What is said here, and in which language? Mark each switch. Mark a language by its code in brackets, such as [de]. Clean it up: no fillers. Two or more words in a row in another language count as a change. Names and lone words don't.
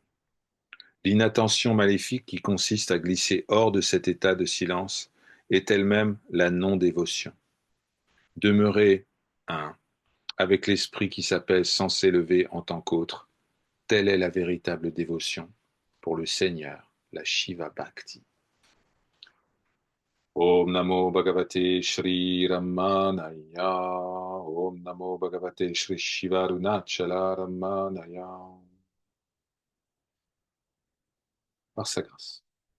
[fr] L'inattention maléfique qui consiste à glisser hors de cet état de silence est elle-même la non-dévotion. Demeurer un, avec l'esprit qui s'appelle sans s'élever en tant qu'autre, telle est la véritable dévotion pour le Seigneur, la [sa] शिव भक्ति. ॐ नमो भगवते श्री रमणाय. ॐ नमो भगवते श्री शिवारुणाचल रमणाय. [fr] Par sa grâce.